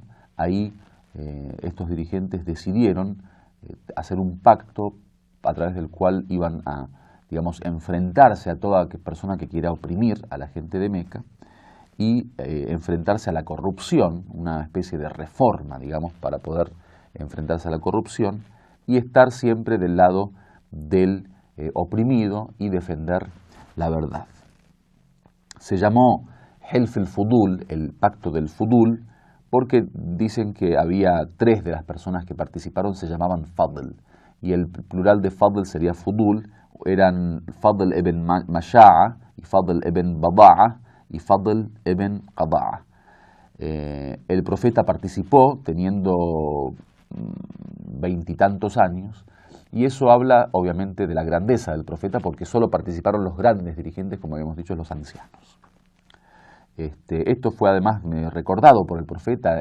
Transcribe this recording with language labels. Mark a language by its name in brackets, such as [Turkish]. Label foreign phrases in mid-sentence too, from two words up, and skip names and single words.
[Spanish] Ahí estos dirigentes decidieron hacer un pacto a través del cual iban a, digamos, enfrentarse a toda persona que quiera oprimir a la gente de Meca y enfrentarse a la corrupción, una especie de reforma, digamos, para poder enfrentarse a la corrupción y estar siempre del lado del oprimido y defender la verdad. Se llamó Hilf el-Fudul, el pacto del Fudul, porque dicen que había tres de las personas que participaron, se llamaban Fadl, y el plural de Fadl sería Fudul, eran Fadl ibn Masha'a, y Fadl ibn Bada'a, y Fadl ibn Qada'a. El profeta participó teniendo 20 y tantos años, y eso habla obviamente de la grandeza del profeta, porque solo participaron los grandes dirigentes, como habíamos dicho, los ancianos. Esto fue además recordado por el profeta.